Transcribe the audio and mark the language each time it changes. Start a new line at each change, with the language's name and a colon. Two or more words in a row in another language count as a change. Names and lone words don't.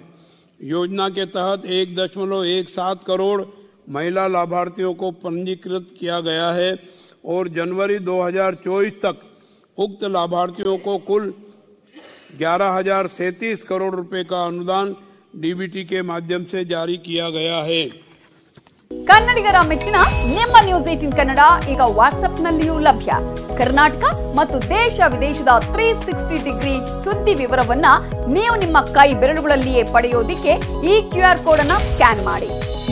Hindi: योजना के तहत 1.17 करोड़ महिला लाभार्थियों को पंजीकृत किया गया है और जनवरी 2024 तक उक्त लाभार्थियों को कुल 11,037 करोड़ रुपए का अनुदान डीबीटी के माध्यम से जारी किया गया है।
Kannada: ಕನ್ನಡಿಗರ ಮೆಚ್ಚಿನ ನಿಮ್ಮ ನ್ಯೂಸ್ 18 ಕನ್ನಡ ಈಗ ವಾಟ್ಸ್ಆಪ್ ನಲ್ಲಿಯೂ ಲಭ್ಯ. ಕರ್ನಾಟಕ ಮತ್ತು ದೇಶ ವಿದೇಶದ 360 ಡಿಗ್ರಿ ಸುದ್ದಿ ವಿವರವನ್ನ ನೀವು ನಿಮ್ಮ ಕೈ ಬೆರಳುಗಳಲ್ಲಿಯೇ ಪಡೆಯೋದಿಕ್ಕೆ ಈ QR ಕೋಡ್ ಅನ್ನು ಸ್ಕ್ಯಾನ್ ಮಾಡಿ.